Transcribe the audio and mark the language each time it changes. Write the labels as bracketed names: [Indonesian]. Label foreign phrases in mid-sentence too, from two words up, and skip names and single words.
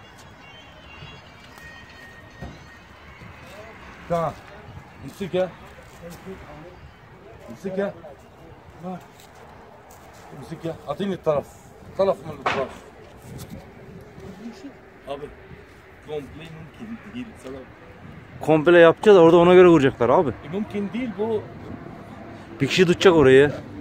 [Arabic] تعال امسكها امسكها امسكها اعطيني طرف من الطرف [Turkish] Abi komple mümkün değil sana. Komple yapacağız. Orada ona göre vuracaklar abi. Mümkün değil bu. Bir kişi tutacak orayı.